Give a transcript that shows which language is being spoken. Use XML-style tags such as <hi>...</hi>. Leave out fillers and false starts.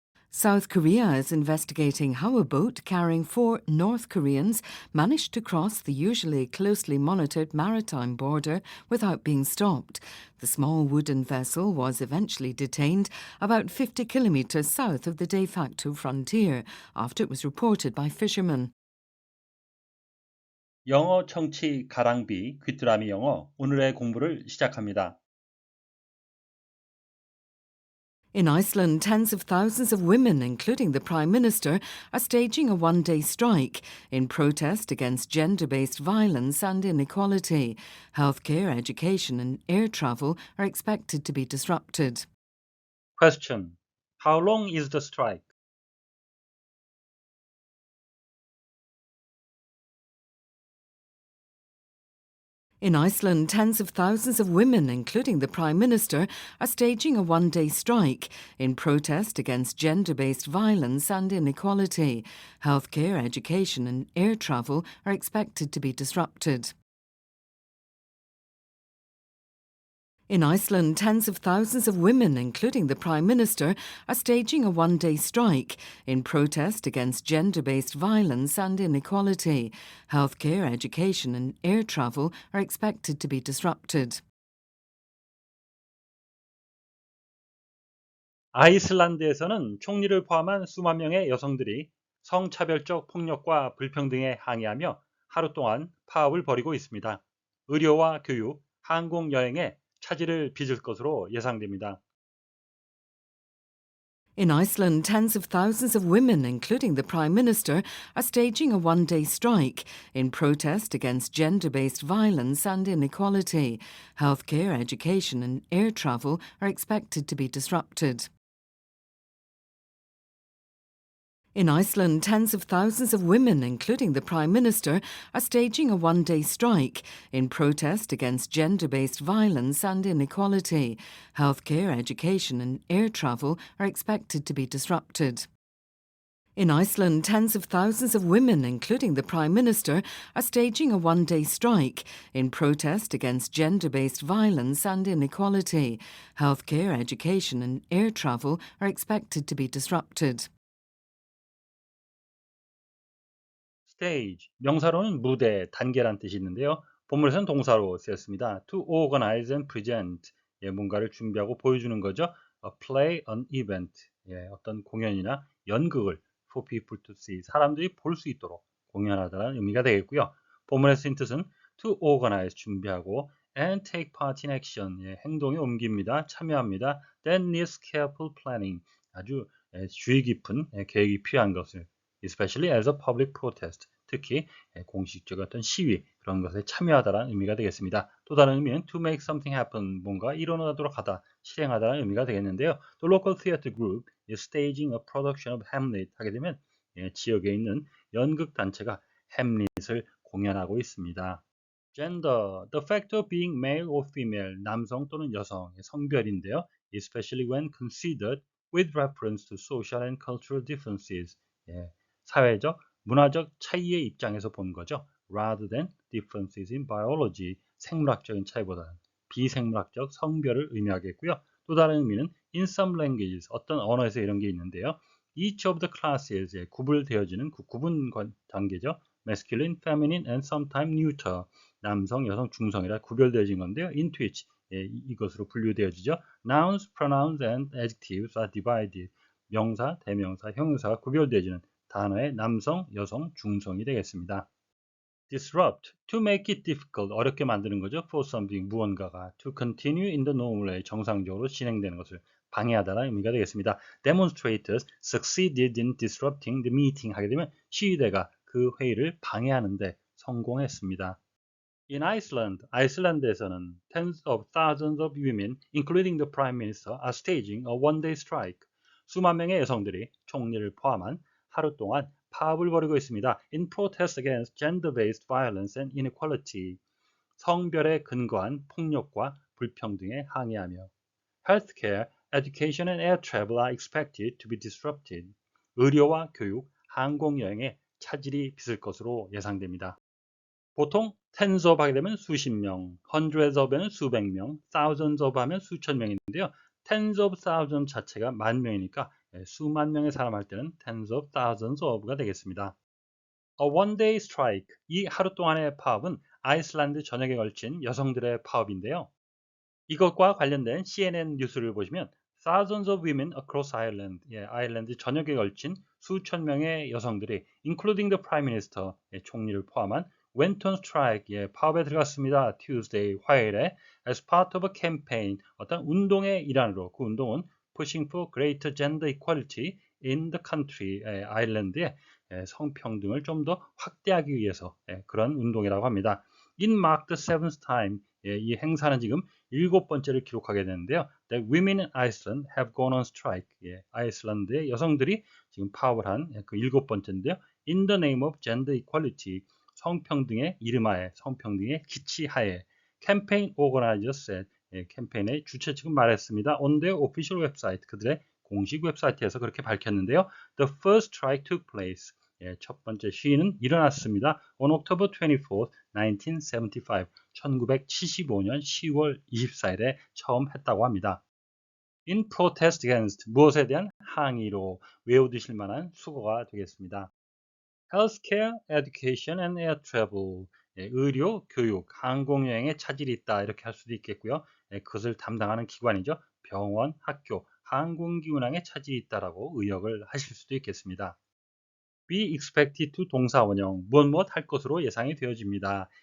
<en>South Korea is investigating how a boat carrying 4 North Koreans managed to cross the usually closely monitored maritime border without being stopped. The small wooden vessel was eventually detained about 50 kilometers south of the de facto frontier after it was reported by fishermen.</en> <ko>영어 청취 가랑비 귀뚜라미 영어 오늘의 공부를 시작합니다.</ko> <en>In Iceland, tens of thousands of women, including the Prime Minister, are staging a one-day strike in protest against gender-based violence and inequality. Healthcare, education and air travel are expected to be disrupted. Question. How long is the strike? In Iceland, tens of thousands of women, including the Prime Minister, are staging a one-day strike in protest against gender-based violence and inequality. Healthcare, education and air travel are expected to be disrupted. In Iceland, tens of thousands of women, including the Prime Minister, are staging a one-day strike in protest against gender-based violence and inequality. Healthcare, education and air travel are expected to be disrupted.</en> <ko>아이슬란드에서는 총리를 포함한 수만 명의 여성들이 성차별적 폭력과 불평등에 항의하며 하루 동안 파업을 벌이고 있습니다. 의료와 교육, 항공 여행에 차질을 빚을 것으로 예상됩니다.</ko> <en>In Iceland, tens of thousands of women, including the Prime Minister, are staging a one-day strike in protest against gender-based violence and inequality. Healthcare, education and air travel are expected to be disrupted. In Iceland, tens of thousands of women, including the Prime Minister, are staging a one-day strike in protest against gender-based violence and inequality. Healthcare, education and air travel are expected to be disrupted. In Iceland, tens of thousands of women, including the Prime Minister, are staging a one-day strike in protest against gender-based violence and inequality. Healthcare, education and air travel are expected to be disrupted.</en> <ko>stage, 명사로는 무대, 단계란 뜻이 있는데요. 본문에서는 동사로 쓰였습니다.</ko> <en>to organize and present,</en> <ko>뭔가를 준비하고 보여주는 거죠.</ko> <en>a play, an event,</en> <ko>어떤 공연이나 연극을</ko> <en>for people to see,</en> <ko>사람들이 볼 수 있도록 공연하다는 의미가 되겠고요. 본문에서 쓰인 뜻은</ko> <en>to organize,</en> <ko>준비하고</ko> <en>and take part in action,</en> <ko>행동에 옮깁니다. 참여합니다.</ko> <en>that needs careful planning,</en> <ko>아주 주의 깊은 계획이 필요한 것을</ko> <en>especially as a public protest,</en> <ko>특히 공식적 어떤 시위 그런 것에 참여하다라는 의미가 되겠습니다. 또 다른 의미는</ko> <en>to make something happen,</en> <ko>뭔가 일어나도록 하다, 실행하다라는 의미가 되겠는데요.</ko> <en>The local theater group is staging a production of Hamlet,</en> <ko>하게 되면 지역에 있는 연극 단체가 햄릿을 공연하고 있습니다.</ko> <en>Gender, the fact of being male or female,</en> <ko>남성 또는 여성의 성별인데요.</ko> <en>Especially when considered with reference to social and cultural differences,</en> <ko>사회적, 문화적 차이의 입장에서 본 거죠.</ko> <en>rather than differences in biology,</en> <ko>생물학적인 차이보다는 비생물학적 성별을 의미하겠고요. 또 다른 의미는</ko> <en>in some languages,</en> <ko>어떤 언어에서 이런 게 있는데요.</ko> <en>each of the classes,</en> <ko>구분되어지는 구분 단계죠.</ko> <en>masculine, feminine and sometimes neuter,</en> <ko>남성, 여성, 중성이라 구별되어진 건데요.</ko> <en>into which,</en> <ko>이것으로 분류되어지죠.</ko> <en>nouns, pronouns and adjectives are divided,</en> <ko>명사, 대명사, 형용사가 구별되어지는 단어의 남성, 여성, 중성이 되겠습니다.</ko> <en>disrupt, to make it difficult,</en> <ko>어렵게 만드는 거죠.</ko> <en>for something,</en> <ko>무언가가</ko> <en>to continue in the normal way,</en> <ko>정상적으로 진행되는 것을 방해하다라는 의미가 되겠습니다.</ko> <en>demonstrators succeeded in disrupting the meeting,</en> <ko>하게 되면 시위대가 그 회의를 방해하는데 성공했습니다.</ko> <en>In Iceland,</en> <ko>아이슬란드에서는</ko> <en>tens of thousands of women, including the prime minister, are staging a one-day strike.</en> <ko>수만 명의 여성들이 총리를 포함한 하루 동안 파업을 벌이고 있습니다.</ko> <en>In protest against gender-based violence and inequality,</en> <ko>성별에 근거한 폭력과 불평등에 항의하며</ko> <en>healthcare, education and air travel are expected to be disrupted.</en> <ko>의료와 교육, 항공 여행에 차질이 빚을 것으로 예상됩니다. 보통</ko> <en>tens of</en> <ko>하게 되면 수십 명,</ko> <en>hundreds of</en> <ko>에는 수백 명,</ko> <en>thousands of</en> <ko>하면 수천 명인데요.</ko> <en>tens of thousands</en> <ko>자체가 만 명이니까 수만 명의 사람 할 때는</ko> <en>tens of thousands of</en> <ko>가 되겠습니다.</ko> <en>A one-day strike,</en> <ko>이 하루 동안의 파업은 아이슬란드 전역에 걸친 여성들의 파업인데요. 이것과 관련된 CNN 뉴스를 보시면</ko> <en>thousands of women across Ireland,</en> <ko>아일랜드 전역에 걸친 수천 명의 여성들이</ko> <en>including the Prime Minister,</en> <ko>총리를 포함한</ko> <en>went on strike,</en> <ko>파업에 들어갔습니다.</ko> <en>Tuesday,</en> <ko>화요일에</ko> <en>as part of a campaign,</en> <ko>어떤 운동의 일환으로 그 운동은</ko> <en>pushing for greater gender equality in the country,</en> <ko>아일랜드의 성평등을 좀 더 확대하기 위해서 그런 운동이라고 합니다.</ko> <en>It marked the seventh time,</en> <ko>이 행사는 지금 7번째를 기록하게 되는데요.</ko> <en>That women in Iceland have gone on strike.</en> <ko>아이슬란드의 여성들이 지금 파업을 한 그 7번째인데요.</ko> <en>In the name of gender equality.</en> <ko>성평등의 이름하에, 성평등의 기치하에.</ko> <en>Campaign organizers said.</en> <ko>캠페인의 주최 측은 말했습니다.</ko> <en>On their official website.</en> <ko>그들의 공식 웹사이트에서 그렇게 밝혔는데요.</ko> <en>The first strike took place.</en> <ko>첫 번째 시위는 일어났습니다.</ko> <en>On October 24th, 1975.</en> <ko>1975년 10월 24일에 처음 했다고 합니다.</ko> <en>In protest against,</en> <ko>무엇에 대한 항의로 외워두실 만한 수거가 되겠습니다.</ko> <en>Healthcare, education and air travel.</en> <ko>의료, 교육, 항공여행에 차질이 있다 이렇게 할 수도 있겠고요. 그것을 담당하는 기관이죠. 병원, 학교, 항공기 운항에 차질이 있다라고 의역을 하실 수도 있겠습니다.</ko> <en>be expected to</en> <ko>동사 원형, 무엇 할 것으로 예상이 되어집니다.</ko>